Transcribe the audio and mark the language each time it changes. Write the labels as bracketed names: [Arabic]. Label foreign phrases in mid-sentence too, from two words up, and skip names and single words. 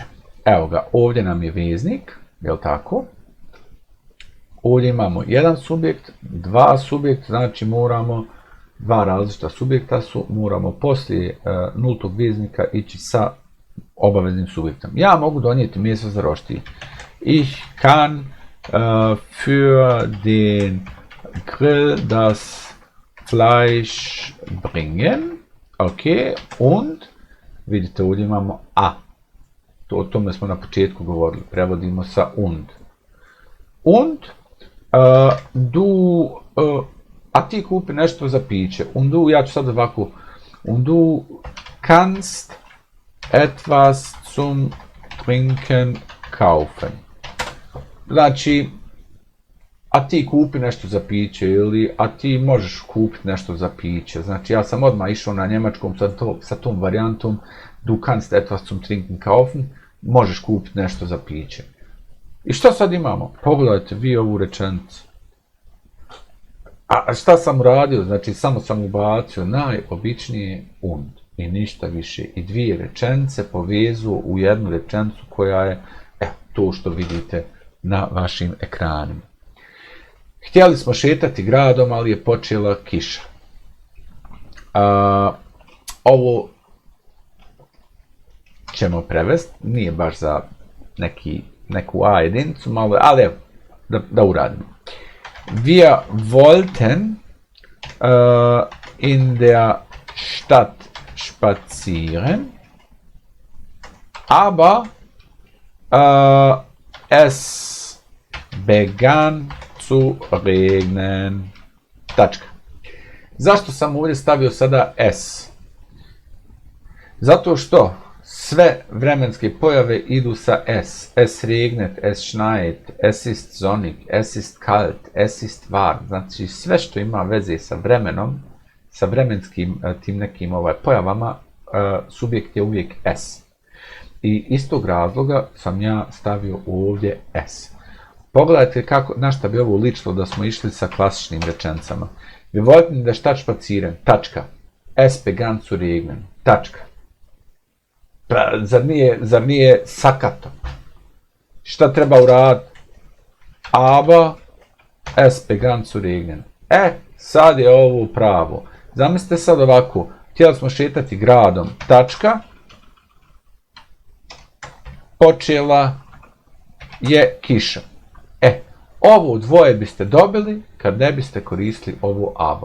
[Bosnian] Evo ga, ovdje nam je veznik, jel tako? Ovdje imamo jedan subjekt, dva subjekta, znači moramo, dva različita subjekta su, moramo poslije nultog veznika ići sa obaveznim subjektom. Ja mogu donijeti meso za roštilj. [German] Ich kann für den Grill das Fleisch bringen. Ok, und, [Bosnian] vidite ovdje imamo a. O tome smo na početku govorili, prevodimo sa und. [German] Und, [Bosnian] a ti kupi nešto za piće. [German] Und du, [Bosnian] ja ću sad ovako, [German] und du kannst etwas zum Trinken kaufen. [Bosnian] Znači, a ti kupi nešto za piće ili a ti možeš kupiti nešto za piće. Znači, ja sam odmah išao na njemačkom sa tom varijantom [German] du kannst etwas zum Trinken kaufen, [Bosnian] možeš kupiti nešto za piće. I što sad imamo? Pogledajte vi ovu rečenicu. A šta sam uradio? Znači, samo sam ubacio najobičnije und i ništa više. I dvije rečenice povezuo u jednu rečenicu koja je to što vidite na vašim ekranima. Htjeli smo šetati gradom, ali je počela kiša. Ovo ćemo prevesti, nije baš za neku A jedinicu, malo, ali evo, da uradimo. [German] Wir wollten in der Stadt spazieren, aber es begann zu regnen. [Bosnian] Tačka. Zašto sam ovdje stavio sada S? Zato što sve vremenske pojave idu sa S. [German] Es regnet, es schneit, es ist sonnig, es ist kalt, es ist warm. [Bosnian] Znači sve što ima veze sa vremenom, sa vremenskim tim nekim pojavama, subjekt je uvijek S. I iz tog razloga sam ja stavio ovdje S. Pogledajte na šta bi ovo ličilo da smo išli sa klasičnim rečenicama. [German] Wir wollten in der Stadt spazieren, tačka. Es begann zu regnen, [Bosnian] tačka. Pa, zar nije sakato? Šta treba uraditi? [German] Aber es begann zu regnen. [Bosnian] Sad je ovo pravo. Zamislite sad ovako, htjeli smo šetati gradom, tačka. Počela je kiša. Ovo dvoje biste dobili kad ne biste koristili ovo aber.